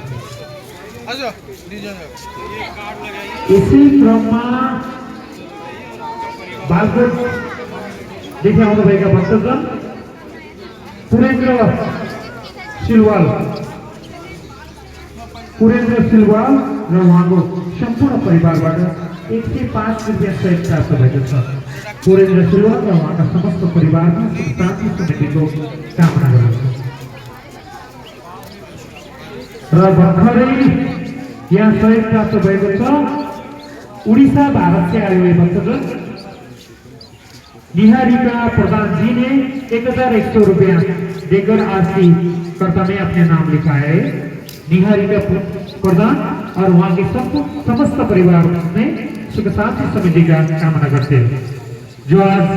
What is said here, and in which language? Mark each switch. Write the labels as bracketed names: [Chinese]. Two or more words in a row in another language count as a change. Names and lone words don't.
[Nepali] यसै क्रममा बालकोटदेखि आउनुभएका भक्तजन पुरेन्द्र सिलवाल र उहाँको सम्पूर्ण परिवारबाट 105 रुपियाँ सहित प्राप्त भएको छ। पुरेन्द्र सिलवाल र उहाँका समस्त परिवारमा सुख शान्ति समृद्धिको कामना गर्दछौँ। र भर्खरै यहाँ सहयोग प्राप्त भएको छ [Hindi] उडिसा भारत से आए हुए भक्तजन निहारिका प्रधान जी ने 1100 रुपया देकर आज की कर्ता में अपने नाम लिखा है। निहारिका प्रधान और वहाँ के समस्त परिवार में सुख शांति समृद्धि का कामना करते हैं।